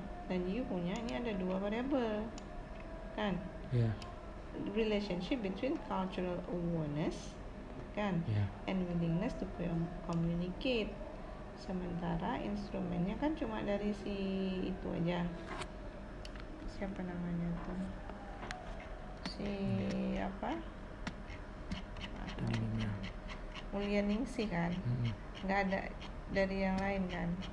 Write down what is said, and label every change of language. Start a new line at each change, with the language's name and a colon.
Indonesian: Dan you punya ini ada 2 variabel kan.
English: Relationship between cultural awareness kan and willingness to communicate.
Indonesian: Sementara instrumennya kan cuma dari si itu aja, siapa namanya tuh, si apa, Mulyaningsih kan, nggak ada dari yang lain kan.